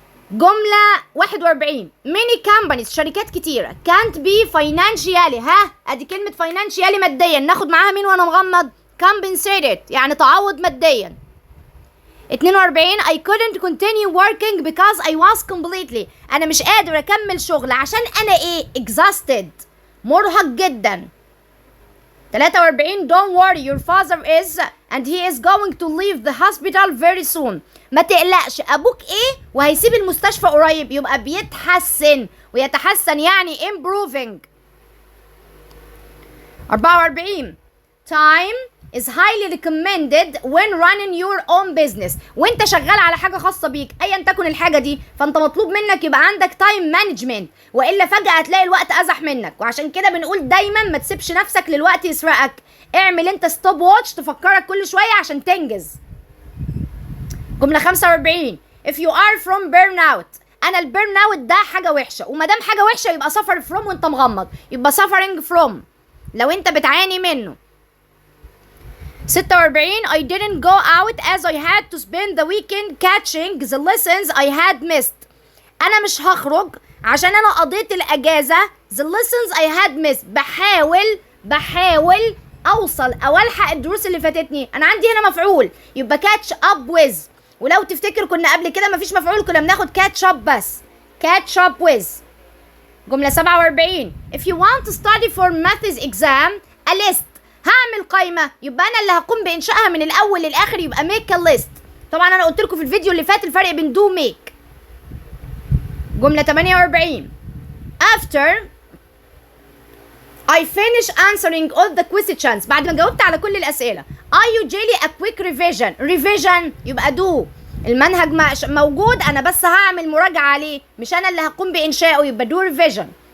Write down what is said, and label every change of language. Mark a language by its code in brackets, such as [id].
[ar] جملة 41 [en] many companies [ar] شركات كتيرة [en] can't be financially، [ar] ادي كلمة financially ماديا، ناخد معاها مين وانا مغمض؟ compensated يعني تعوض ماديا. 42 [en] I couldn't continue working because I was completely، [ar] انا مش قادر اكمل شغل عشان انا ايه؟ exhausted، مرهق جدا. [en] 43 don't worry your father is and he is going to leave the hospital very soon. [ar] ما تقلقش ابوك ايه وهيسيب المستشفى قريب، يبقى بيتحسن، ويتحسن يعني improving. [en] 44 time is highly recommended when running your own business. [ar] وانت شغال على حاجة خاصة بيك ايا تكن الحاجة دي، فانت مطلوب منك يبقى عندك time management، والا فجأة هتلاقي الوقت ازح منك. وعشان كده بنقول دايما ما تسيبش نفسك للوقت يسرقك، اعمل انت ستوب واتش تفكرك كل شوية عشان تنجز. جملة 45 [en] if you are from burnout، [ar] انا البيرن اوت ده حاجة وحشة، ومادام حاجة وحشة يبقى suffer from وانت مغمض، يبقى suffering from لو انت بتعاني منه. [en] 46 I didn't go out as I had to spend the weekend catching the lessons I had missed. [ar] أنا مش هخرج عشان أنا قضيت الأجازة [en] the lessons I had missed. [ar] بحاول أوصل أو ألحق الدروس اللي فاتتني. أنا عندي هنا مفعول يبقى catch up with، ولو تفتكر كنا قبل كده مفيش مفعول، كنا بناخد catch up بس. catch up with. جملة 47 [en] if you want to study for maths exam a list [ar] هعمل قائمة يبقى أنا اللي هقوم بإنشائها من الأول للآخر يبقى make a list. طبعا أنا قلت لكم في الفيديو اللي فات الفرق بين do make. جملة 48 [en] after I finish answering all the questions [ar] بعد ما جاوبت على كل الأسئلة [en] I usually a quick revision [ar] يبقى do المنهج موجود أنا بس هعمل مراجعة عليه مش أنا اللي هقوم بإنشائه يبقى do revision.